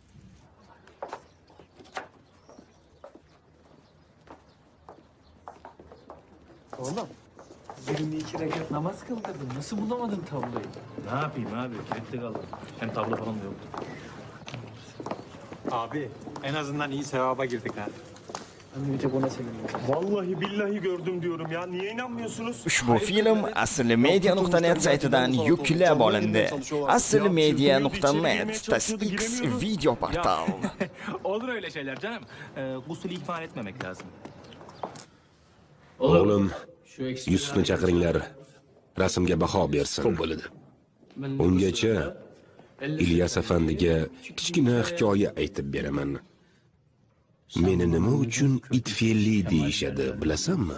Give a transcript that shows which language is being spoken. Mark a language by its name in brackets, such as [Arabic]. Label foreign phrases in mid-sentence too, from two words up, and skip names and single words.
[Turkish] Oğlum, 22 rekat namaz kıldırdın. Nasıl bulamadın tabloyu? Ne yapayım abi? Kilitli kaldım. Hem tablo falan da yoktu. Abi en azından iyi sevaba girdik ha. Ben bir tek ona sevindim. Vallahi billahi gördüm diyorum ya. Niye inanmıyorsunuz? [Uzbek] Ushbu film aslimedia.net saytidan yuklab olindi. Aslimedia.net X video portal. [Turkish] Olur öyle şeyler canım. Gusülü ihmal etmemek lazım. [Uzbek] O'g'lim, Yusufni chaqiringlar. Rasmga baho bersin. Ko'p bo'ladi. Ungacha İlyas afandiga kichkina hikoya aytib beraman. Meni nima uchun itfelli deyishadi, bilasanmi?